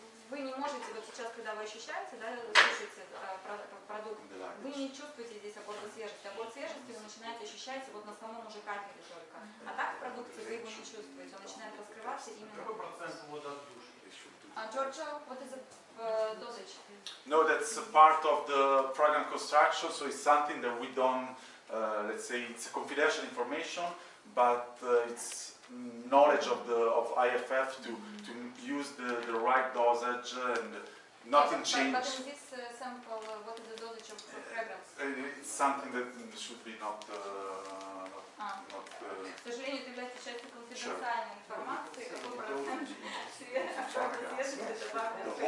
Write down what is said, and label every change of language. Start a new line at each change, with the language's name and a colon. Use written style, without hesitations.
Russian: Вы не можете, вот сейчас, когда вы ощущаете, да, слышите продукт, вы не чувствуете здесь аккорда свежести. Аккорд свежести вы начинаете ощущать вот на самом уже кафеле только. А так в продукте вы его не чувствуете, он начинает раскрываться именно. Какой процент водоотдушки?
English: Giorgio, what is the dosage? No, that's a part of the fragrance construction, so it's something that we don't, let's say, it's confidential information, but it's knowledge of IFF to use the right dosage and nothing changed. But in this sample, what is the dosage of fragrance? It's something that should be not.
Russian: К сожалению, это является частью конфиденциальной информации. Какой процент свежести добавлен?